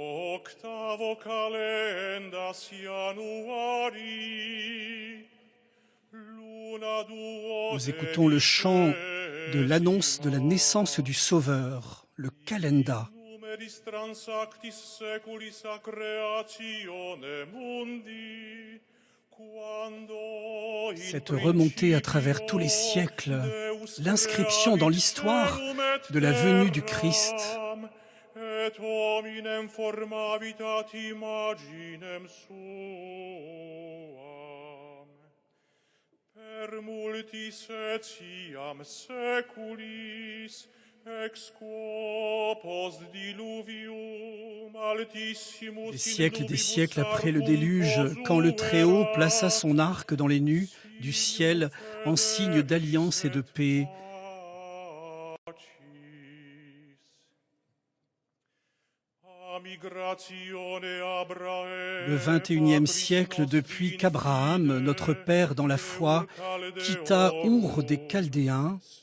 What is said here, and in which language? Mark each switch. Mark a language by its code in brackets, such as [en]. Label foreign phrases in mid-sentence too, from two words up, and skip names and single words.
[fr] Nous écoutons le chant de l'annonce de la naissance du Sauveur, le Calenda. Cette remontée à travers tous les siècles, l'inscription dans l'histoire de la venue du Christ. [la] Per multis etiam seculis ex quo post diluvium altissimus. [fr] Des siècles et des siècles après le déluge, quand le Très-Haut plaça son arc dans les nues du ciel en signe d'alliance et de paix. Le 21e siècle depuis qu'Abraham, notre père dans la foi, quitta Our des Chaldéens.